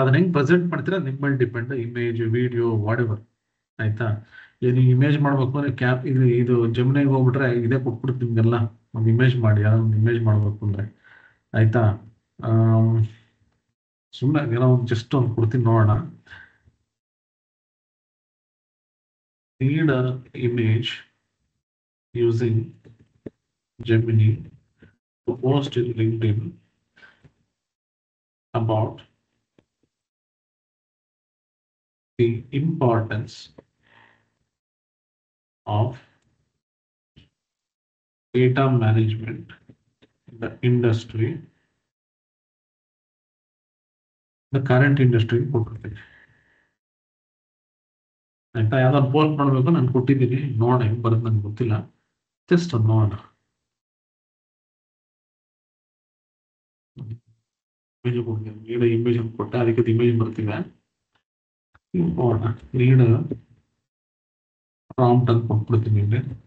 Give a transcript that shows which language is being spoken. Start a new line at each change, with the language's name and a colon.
Kannada: ಅದನ್ನ ಹೆಂಗ್ ಪ್ರೆಸೆಂಟ್ ಮಾಡ್ತೀರಾ ನಿಮ್ಮ ಮೇಲೆ depend. Image, video,
English: Whatever.
Kannada: ಆಯ್ತಾ? ಏನು ಇಮೇಜ್ ಮಾಡ್ಬೇಕು ಅಂದ್ರೆ ಇದು ಜಮಿನಿಗೆ ಹೋಗ್ಬಿಟ್ರೆ ಇದೇ ಕೊಟ್ಬಿಡುತ್ತೆ ನಿಮ್ಗೆಲ್ಲ. ಒಂದು ಇಮೇಜ್ ಮಾಡಿ, ಯಾವ್ದೋ ಒಂದು ಇಮೇಜ್ ಮಾಡ್ಬೇಕು ಅಂದ್ರೆ. ಆಯ್ತಾ? ಸುಮ್ಮನೆ ಏನೋ ಒಂದು ಜಸ್ಟ್ ಒಂದು ಕೊಡ್ತೀನಿ ನೋಡೋಣ.
English: Need a image using Gemini to post in LinkedIn about the importance of data management in the industry, the current industry.
Kannada: ಆಯ್ತಾ? ಯಾವ್ದಾದ್ರು ಪೋಸ್ಟ್ ಮಾಡಬೇಕು, ನಾನು ಕೊಟ್ಟಿದ್ದೀನಿ, ನೋಡೋಣ ಹೆಂಗ್ ಬರುತ್ತೆ ನಂಗೆ ಗೊತ್ತಿಲ್ಲ. ಜಸ್ಟ್ ಅದು ನೋಡೋಣ. ಇಮೇಜ್ ಕೊಡ್ತೀನಿ, ನೀಡ ಇಮೇಜ್ ಅಂತ ಕೊಟ್ಟೆ, ಅದಕ್ಕೆ ಇಮೇಜ್ ಬರ್ತಿದೆ. ನೋಡೋಣ. ನೀಡ ಪ್ರಾಂಪ್ಟ್ ಅಂತ ಕೊಟ್ಬಿಡ್ತೀನಿ ಇಲ್ಲಿ.